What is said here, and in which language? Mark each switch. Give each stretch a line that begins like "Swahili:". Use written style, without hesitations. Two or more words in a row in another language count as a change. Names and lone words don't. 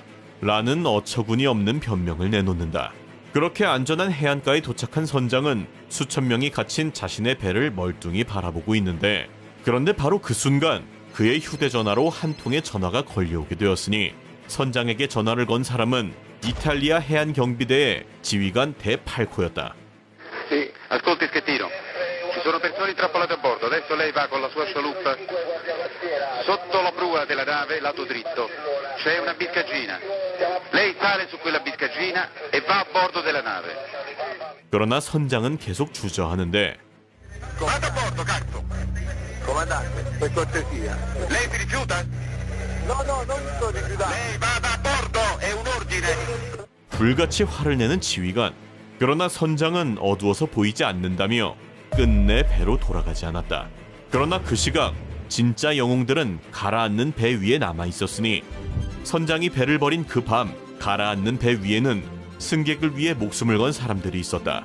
Korean: 라는 어처구니 없는 변명을 내놓는다. 그렇게 안전한 해안가에 도착한 선장은 수천 명이 갇힌 자신의 배를 멀뚱히 바라보고 있는데 그런데 바로 그 순간 그의 휴대전화로 한 통의 전화가 걸려오게 되었으니 선장에게 전화를 건 사람은 이탈리아 해안 경비대의 지휘관 데팔코였다.
Italian: Sì, ascolti Schettino. Ci sono persone intrappolate a bordo. Adesso lei va con la sua scialuppa sotto la prua della nave, lato dritto. C'è una biscagina. Lei sale su quella biscagina e va a bordo della nave.
Korean: 그러나 선장은 계속 주저하는데
Italian: Vada a bordo, cazzo! Comandante, per cortesia. Lei si rifiuta? No, non mi sto rifiutando. Lei vada a bordo, è un ordine.
Korean: 불같이 화를 내는 지휘관. 그러나 선장은 어두워서 보이지 않는다며 끝내 배로 돌아가지 않았다. 그러나 그 시각 진짜 영웅들은 가라앉는 배 위에 남아 있었으니 선장이 배를 버린 그 밤 가라앉는 배 위에는 승객을 위해 목숨을 건 사람들이 있었다.